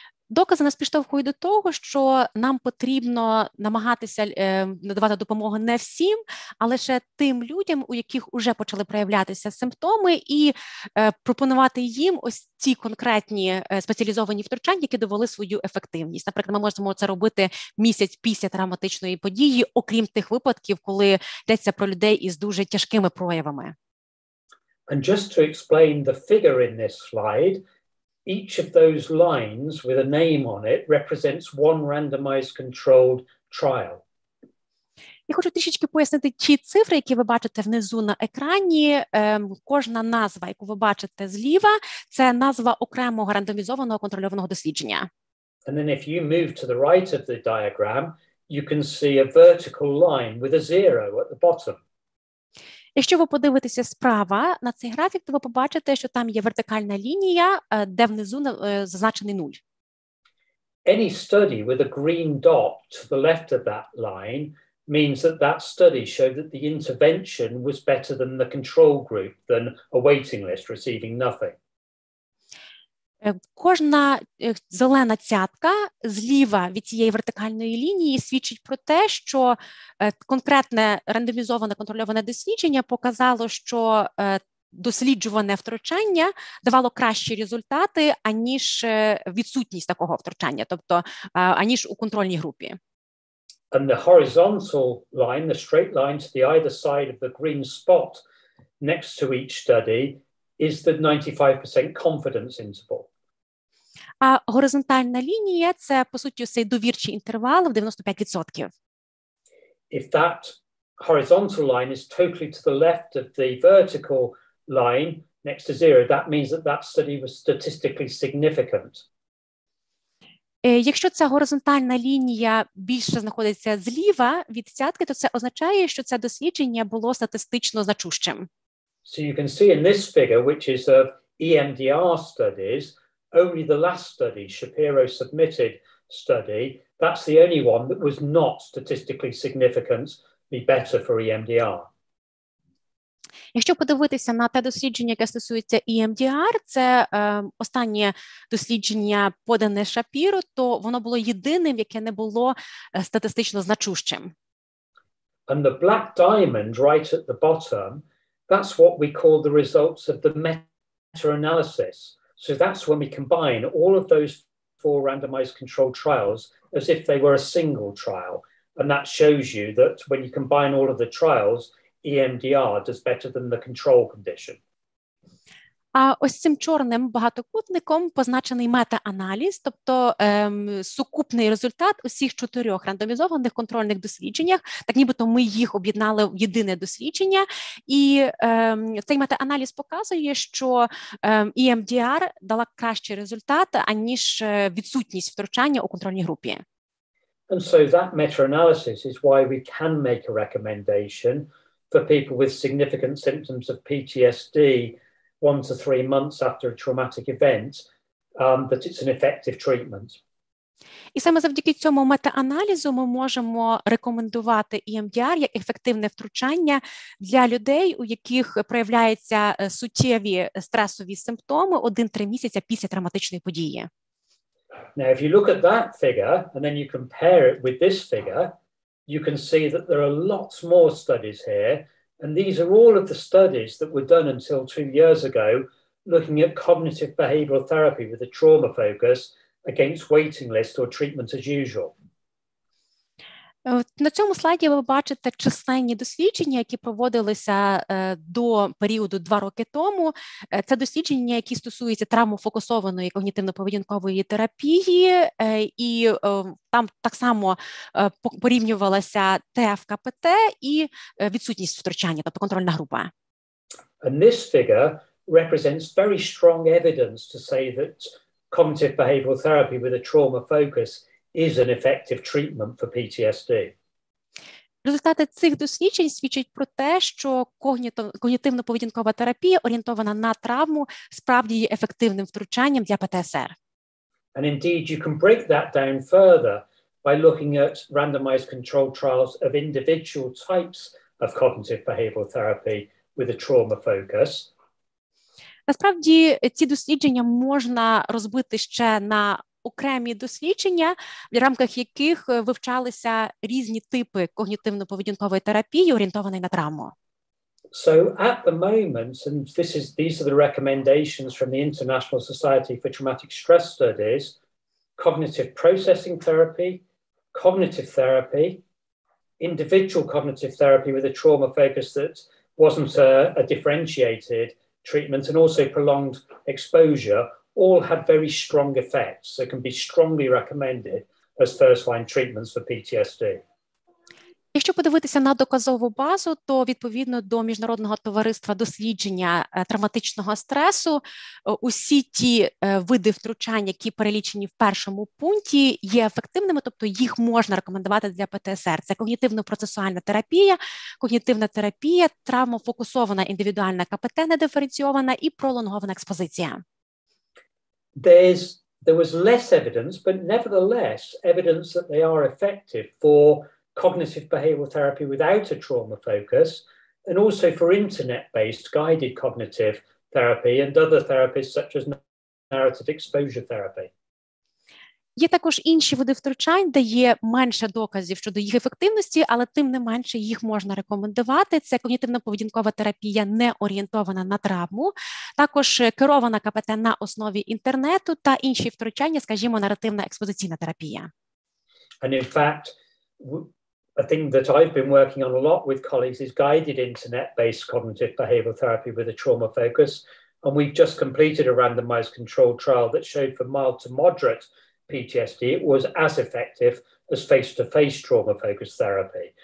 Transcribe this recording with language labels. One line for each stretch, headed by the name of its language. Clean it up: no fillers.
Ukrainian: Докази нас підштовхують до того, що нам потрібно намагатися надавати допомогу не всім, а лише тим людям, у яких вже почали проявлятися симптоми, і пропонувати їм ось ці конкретні спеціалізовані втручання, які довели свою ефективність. Наприклад, ми можемо це робити місяць після травматичної події, окрім тих випадків, коли йдеться про людей із дуже тяжкими проявами.
English: And just to explain the figure in this slide, each of those lines with a name on it represents one randomized controlled trial.
Ukrainian: Я хочу трішечки пояснити ті цифри, які ви бачите внизу на екрані. Кожна назва, яку ви бачите зліва, це назва окремого рандомізованого контрольованого дослідження.
English: And then if you move to the right of the diagram, you can see a vertical line with a zero at the bottom.
Ukrainian: Якщо ви подивитеся справа на цей графік, то ви побачите, що там є вертикальна лінія, де внизу зазначений 0.
English: Any study with a green dot to the left of that line means that that study showed that the intervention was better than the control group, than a waiting list receiving nothing.
Ukrainian: Кожна зелена цятка зліва від цієї вертикальної лінії свідчить про те, що конкретне рандомізоване контрольоване дослідження показало, що досліджуване втручання давало кращі результати, аніж відсутність такого втручання, тобто аніж у контрольній групі.
English: And the horizontal line, the straight line to the either side of the green spot next to each study is the 95% confidence interval.
Ukrainian: А горизонтальна лінія – це, по суті, цей довірчий інтервал в 95%.
English: If that horizontal line is totally to the left of the vertical line next to zero, that means that that study was statistically significant.
Ukrainian: Якщо ця горизонтальна лінія більше знаходиться зліва від цятки, то це означає, що це дослідження було статистично значущим.
English: So you can see in this figure, which is of EMDR studies, only the last study, Shapiro submitted study, that's the only one that was not statistically significantly better for EMDR.
Ukrainian: Якщо подивитися на те дослідження, яке стосується EMDR, це останнє дослідження, подане Шапіро, то воно було єдиним, яке не було статистично значущим.
English: And the black diamond right at the bottom, that's what we call the results of the meta-analysis. So that's when we combine all of those 4 randomized controlled trials as if they were a single trial. And that shows you that when you combine all of the trials, EMDR does better than the control condition.
Ukrainian: А ось цим чорним багатокутником позначений мета-аналіз, тобто сукупний результат усіх 4 рандомізованих контрольних дослідженнях, так нібито ми їх об'єднали в єдине дослідження, і цей мета-аналіз показує, що EMDR дала кращий результат, аніж відсутність втручання у контрольній групі.
English: And so that meta-analysis is why we can make a recommendation for people with significant symptoms of PTSD 1 to 3 months after a traumatic event, that it's an effective treatment.
Ukrainian: І саме завдяки цьому мета-аналізу ми можемо рекомендувати EMDR як ефективне втручання для людей, у яких проявляються суттєві стресові симптоми 1-3 місяці після травматичної події.
English: Now, if you look at that figure and then you compare it with this figure, you can see that there are lots more studies here. And these are all of the studies that were done until 2 years ago, looking at cognitive behavioral therapy with a trauma focus against waiting list or treatment as usual.
Ukrainian: На цьому слайді ви бачите численні дослідження, які проводилися до періоду 2 роки тому. Це дослідження, які стосуються травмофокусованої когнітивно-поведінкової терапії, і там так само порівнювалася ТФ-КПТ і відсутність втручання, тобто контрольна група.
English: And this figure represents very strong evidence to say that cognitive behavioral therapy with a trauma focus is an effective treatment for PTSD.
Ukrainian: Результати цих досліджень свідчать про те, що когнітивно-поведінкова терапія, орієнтована на травму, справді є ефективним втручанням для ПТСР.
English: And indeed, you can break that down further by looking at randomized controlled trials of individual types of cognitive behavioral therapy with a trauma focus.
Ukrainian: Насправді, ці дослідження можна розбити ще на окремі дослідження, в рамках яких вивчалися різні типи когнітивно-поведінкової терапії, орієнтованої на травму.
English: So at the moment, and these are the recommendations from the International Society for Traumatic Stress Studies, cognitive processing therapy, cognitive therapy, individual cognitive therapy with a trauma focus that wasn't a differentiated treatment, and also prolonged exposure, all had very strong effects, so can be strongly recommended as first-line treatments for PTSD.
Ukrainian: Якщо подивитися на доказову базу, то відповідно до Міжнародного товариства дослідження травматичного стресу, усі ті види втручань, які перелічені в першому пункті, є ефективними, тобто їх можна рекомендувати для ПТСР. Це когнітивно-процесуальна терапія, когнітивна терапія, травмофокусована індивідуальна КПТ недиференційована і пролонгована експозиція.
English: There was less evidence, but nevertheless evidence that they are effective for cognitive behavioral therapy without a trauma focus, and also for internet-based guided cognitive therapy and other therapies such as narrative exposure therapy.
Ukrainian: Є також інші види втручань, де є менше доказів щодо їх ефективності, але тим не менше їх можна рекомендувати. Це когнітивно-поведінкова терапія, не орієнтована на травму, також керована КПТ на основі інтернету та інші втручання, скажімо, наративна експозиційна терапія.
English: And in fact, a thing that I've been working on a lot with colleagues is guided internet-based cognitive behavioral therapy with a trauma focus. And we've just completed a randomized controlled trial that showed for mild to moderate PTSD, it was as effective as face-to-face trauma-focused therapy.